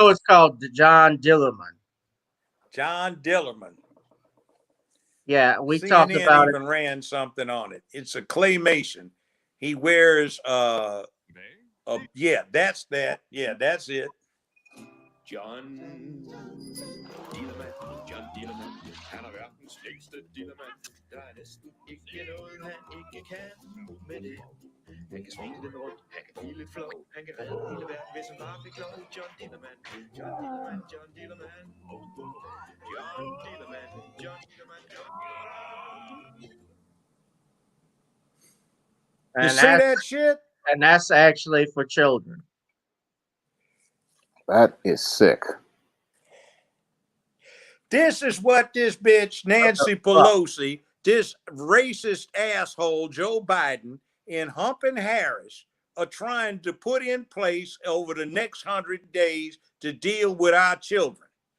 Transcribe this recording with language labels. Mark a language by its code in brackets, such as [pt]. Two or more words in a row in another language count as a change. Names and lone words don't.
[en] show is called the John Dillerman. John Dillerman. Yeah, we talked CNN about it. even ran something on it. It's a claymation. He wears yeah, that's that. Yeah, that's it. [da] John Dillermand, John Dillermand, han er verdens længste dillermand. Der er næsten ikke noget, han ikke kan med det. Han kan smide det rundt, han kan give lidt flow, han kan redde hele verden, hvis han bare fik lov. John Dillermand, John Dillermand, John Dillermand. John Dillermand, John Dillermand, John Dillermand. [en] You see that shit? And that's actually for children. That is sick. This is what this bitch, Nancy Pelosi, this racist asshole, Joe Biden, and Humpin' Harris are trying to put in place over the next 100 days to deal with our children.